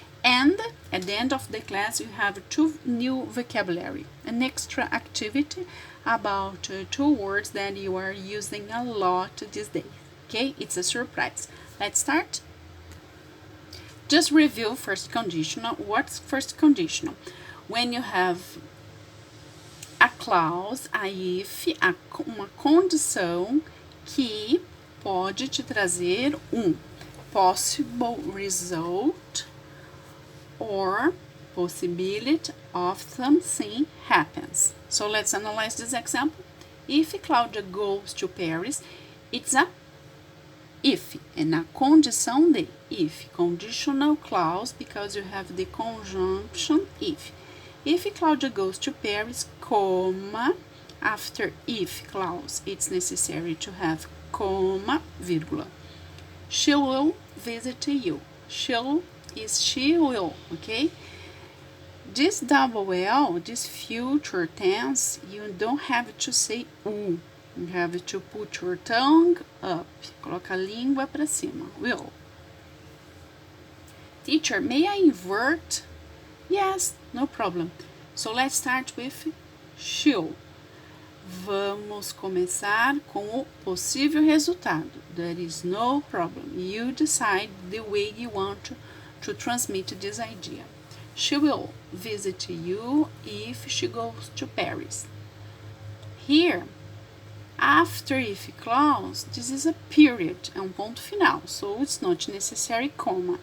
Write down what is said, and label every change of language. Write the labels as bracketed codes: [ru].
[en] And at the end of the class, you have 2 new vocabulary, an extra activity about 2 words that you are using a lot these days. Okay, it's a surprise. Let's start. Just review first conditional. What's first conditional? When you have a clause, a if, [pt] uma condição que pode te trazer [en] possible result or possibility of something happens. So let's analyze this example. If Claudia goes to Paris, it's a if, and [pt] a condição de, [en] if, conditional clause because you have the conjunction if. If Claudia goes to Paris, comma, after if clause, it's necessary to have comma, virgula. She will visit you. She will, okay? This double L, this future tense, you don't have to say You have to put your tongue up. [pt] Coloca a língua para cima. [en] Will. Teacher, may I invert? Yes, no problem. So let's start with she'll. [pt] Vamos começar com o possível resultado. [en] There is no problem. You decide the way you want to transmit this idea. She will visit you if she goes to Paris. Here, after if clause, this is a period, [pt] é ponto final, [en] so it's not necessary comma.